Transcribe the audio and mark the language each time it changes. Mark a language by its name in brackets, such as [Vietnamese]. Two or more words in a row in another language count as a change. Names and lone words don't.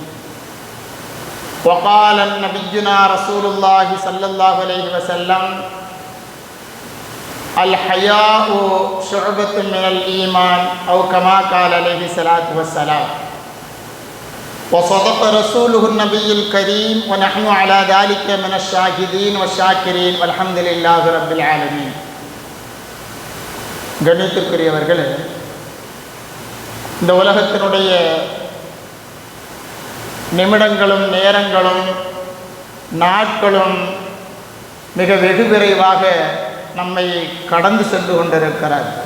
[Arabic] وقال نبينا رسول الله صلى الله عليه وسلم الحياء شعبة من الإيمان أو كما قال عليه الصلاة والسلام. وصدق رسوله النبي الكريم ونحن على ذلك من الشاهدين والشاكرين والحمد لله رب العالمين. [Tamil] கண்ணியத்திற்குரியவர்களே, இந்த உலகத்தினுடைய நிமிடங்களும் நேரங்களும் நாட்களும் மிக வெகு விரைவாக நம்மை கடந்து சென்று கொண்டிருக்கிறார்.